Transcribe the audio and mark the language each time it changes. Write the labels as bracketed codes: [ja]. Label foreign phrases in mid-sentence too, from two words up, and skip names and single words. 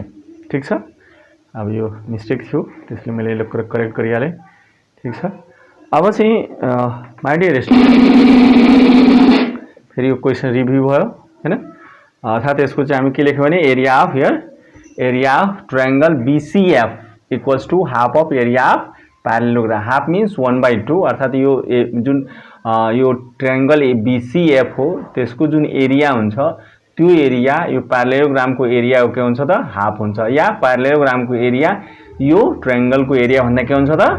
[ne] ठीक छ। अब यो मिस्टेक थियो त्यसले मैले यसलाई करेक्ट गरिहालेँ। ठीक छ। अब चाहिँ [en] my dear [ne] फेरि यो [en] question review [ne] भयो हैन। अर्थात् यसको चाहिँ हामी के लेख्यौँ भने [en] area of area of triangle BCF equals to half of area of parallelogram. half means 1/2. [ne] अर्थात् यो जुन यो ट्रायंगल BCF हो त्यसको जुन एरिया हुन्छ त्यो एरिया यो प्यारलेलोग्रामको एरिया के हुन्छ त? हाफ हुन्छ। या प्यारलेलोग्रामको एरिया यो ट्रायंगलको एरिया भन्दा के हुन्छ त?